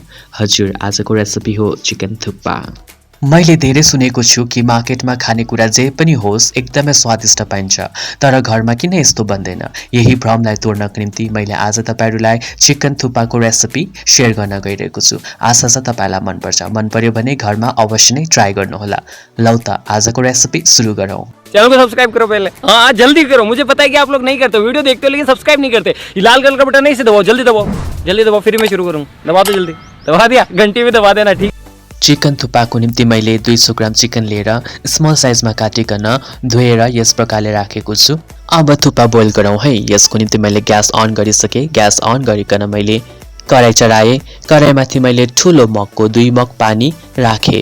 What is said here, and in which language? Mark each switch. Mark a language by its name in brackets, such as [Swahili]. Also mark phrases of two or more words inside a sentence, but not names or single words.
[Nepali] हजुर, आजको रेसिपी हो चिकन थुक्पा। मैले धेरै सुनेको छु कि मार्केटमा खानेकुरा जे पनि होस् एकदमै स्वादिष्ट पाइन्छ, तर घरमा किन यस्तो बन्दैन? यही भ्रमलाई तोड्नको निम्ति मैले आज तपाईहरुलाई चिकन थुक्पाको [English] recipe share [Nepali] गर्न गइरहेको छु। आशा छ तपाईलाई मन पर्छ। मन पर्यो भने घरमा अवश्य नै ट्राई गर्नुहोला। लौ त आजको रेसिपी सुरु गरौँ। [Hindi] चैनल को सब्सक्राइब करो पहले। हाँ जल्दी करो, मुझे पता है कि आप लोग नहीं करते, वीडियो देखते हो लेकिन सब्सक्राइब नहीं करते। ये लाल कलर का बटन नहीं से दबाओ, जल्दी दबाओ, जल्दी दबाओ, फिर मैं शुरू करूँ। दबा दो जल्दी, दबा दिया, घंटी में दबा देना। ठीक। [Nepali] चिकन थुक्पाको निम्ति मैले 200 ग्राम चिकन लिएर [English] small sizeमा [Nepali] काटिकन धोएर यस प्रकारले राखेको छु। अब थुक्पा बोइल गरौँ है। यसको निम्ति मैले [English] gas on [Nepali] गरिसके। [English] gas on [Nepali] गरिकन मैले कराई चढाएँ। कराईमाथि मैले ठुलो मगको 2 मग पानी राखेँ।